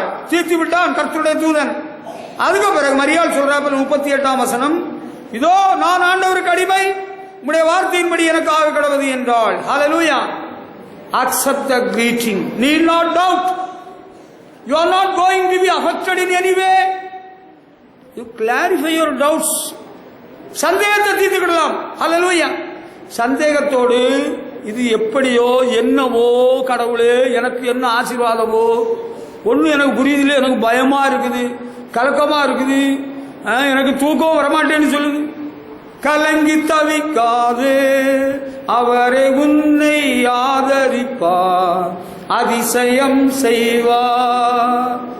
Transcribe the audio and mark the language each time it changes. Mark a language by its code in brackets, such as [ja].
[ta] தீர்த்து விட்டான் கர்த்தருடைய தூதன். அதுக்கு பிறகு மரியாள் சொல்றா, 38ஆம் வசனம், இதோ நான் ஆண்டவருக்கு அடிமை, உம்முடைய வார்த்தையின்படி எனக்கு ஆக கடவுது என்றாள். [en] Hallelujah. Accept the greeting. Need not doubt. You are not going to be affected in any way. You clarify your doubts. [ta] சந்தேகத்தை தீர்த்துக்கிடலாம். ஹல்லேலூயா. சந்தேகத்தோடு இது எப்படியோ என்னவோ கடவுளே எனக்கு என்ன ஆசீர்வாதமோ ஒன்றும் எனக்கு புரியுதில்லை, எனக்கு பயமா இருக்குது, கலக்கமா இருக்குது, எனக்கு தூக்கம் வரமாட்டேன்னு சொல்லுது. கலங்கி தவிக்காது, அவரை உன்னை ஆதரிப்பார், அதிசயம் செய்வார்.